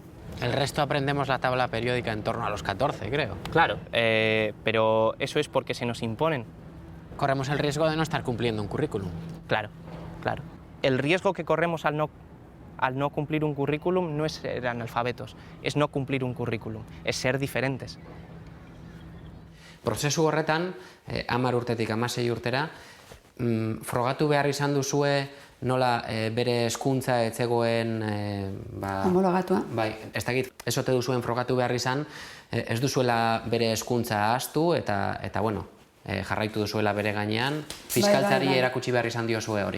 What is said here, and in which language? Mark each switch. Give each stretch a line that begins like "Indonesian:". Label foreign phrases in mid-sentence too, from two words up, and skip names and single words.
Spanish: El resto aprendemos la tabla periódica en torno a los 14, creo. Claro, pero eso es porque se nos imponen. Corremos el riesgo de no estar cumpliendo un currículum. Claro. El riesgo que corremos al no cumplir un currículum no es ser analfabetos, es no cumplir un currículum, es ser diferentes.
Basque: Prozesu horretan, 10 urtetik 16 urtera, frogatu behar izan duzue nola bere hezkuntza ez zegoen homologatua. Bai, ez dakit, ez ote duzuen frogatu behar izan, ez duzuela bere hezkuntza ahaztu eta bueno, jarraitu duzuela bere gainean, fiskaltzari erakutsi behar izan diozue hori.